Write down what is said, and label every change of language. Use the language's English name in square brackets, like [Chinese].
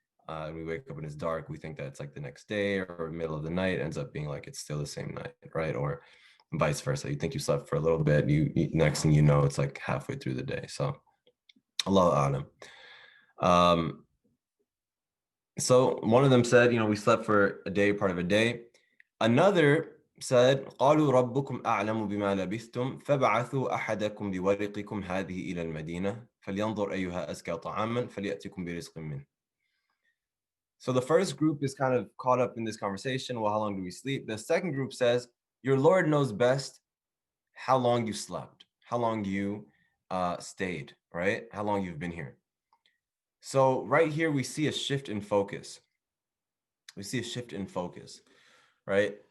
[English] And we wake up and it's dark. We think that it's like the next day or middle of the night. It ends up being like it's still the same night, right? Or vice versa. You think you slept for a little bit. You next thing you know, it's like halfway through the day. So, Allahu A'lam. So one of them said, we slept for a day, part of a day. Another said, [Arabic] قالوا ربكم أعلم بما لبثتم فبعثوا أحدكم بورقكم هذه إلى المدينة فلينظر أيها أزكى طعاما فليأتكم برزق منه. [English] So the first group is kind of caught up in this conversation. Well, how long do we sleep? The second group says, your Lord knows best how long you slept, how long you stayed, right? How long you've been here. So right here, we see a shift in focus. We see a shift in focus, right?